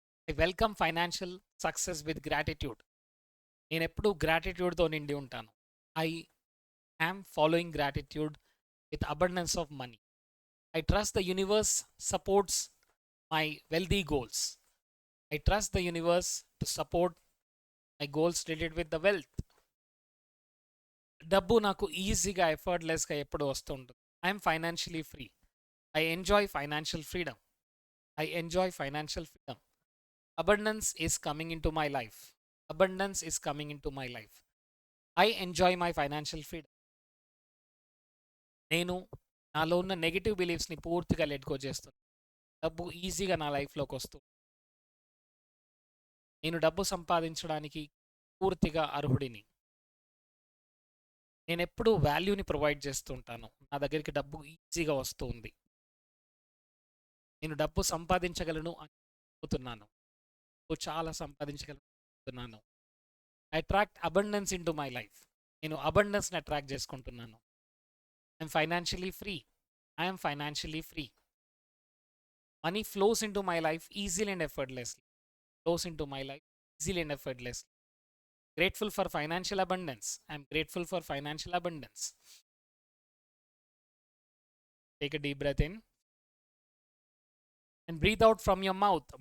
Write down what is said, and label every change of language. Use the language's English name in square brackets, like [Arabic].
[English] I welcome financial success with gratitude. [Telugu] నేను ఎప్పుడూ గ్రాటిట్యూడ్తో నిండి ఉంటాను. [English] I am following gratitude with abundance of money. I trust the universe supports my wealthy goals. I trust the universe to support my goals related with the wealth. [Telugu] డబ్బు నాకు ఈజీగా, ఎఫర్ట్లెస్గా ఎప్పుడు వస్తూ ఉంటుంది. [English] I'm financially free. I enjoy financial freedom. I enjoy financial freedom. Abundance is coming in to my life. Abundance is coming in to my life. I enjoy my financial freedom. [Telugu] నేను నాలో ఉన్న negative బిలీఫ్స్ని పూర్తిగా let go చేస్తున్నాను. డబ్బు ఈజీగా నా లైఫ్లోకి వస్తుంది. నేను డబ్బు సంపాదించడానికి పూర్తిగా అర్హుడిని. నేను ఎప్పుడూ వాల్యూని ప్రొవైడ్ చేస్తూ ఉంటాను. నా దగ్గరికి డబ్బు ఈజీగా వస్తూ ఉంది. నేను డబ్బు సంపాదించగలను అని అనుకుంటున్నాను. చాలా సంపాదించగలను. [English] I attract abundance into my life. [Telugu] నేను అబండెన్స్ని అట్రాక్ట్ చేసుకుంటున్నాను. [English] I'm financially free. I'm financially free. Money flows into my life easily and effortlessly. Flows into my life easily and effortlessly. Grateful for financial abundance. I am grateful for financial abundance. Take a deep breath in and breathe out from your mouth.